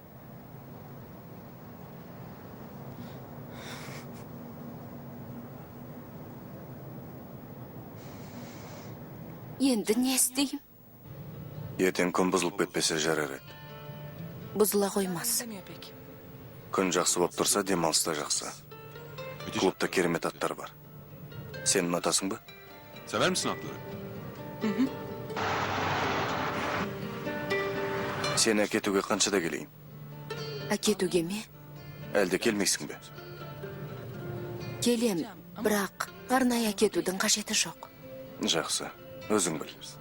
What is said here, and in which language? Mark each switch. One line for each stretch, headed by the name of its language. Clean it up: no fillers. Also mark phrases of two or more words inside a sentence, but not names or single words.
Kazakh: Енді не істеймін? Ертең күн бұзылып кетпесе жарар еді. Бұзыла қоймас.
Turkish: Demiyor pek.
Kazakh: Күн жақсы болып тұрса, демалыс та жақсы. Клубта керемет аттар бар. Сен ұнатасың ба?
Turkish: Sever misin atları?
Kazakh: Сені әкетуге қаншада келейін? Әкетуге ме? Әлде келмейсің бе? Келем, бірақ арнайы әкетудің қажеті жоқ. Жақсы, өзің біл.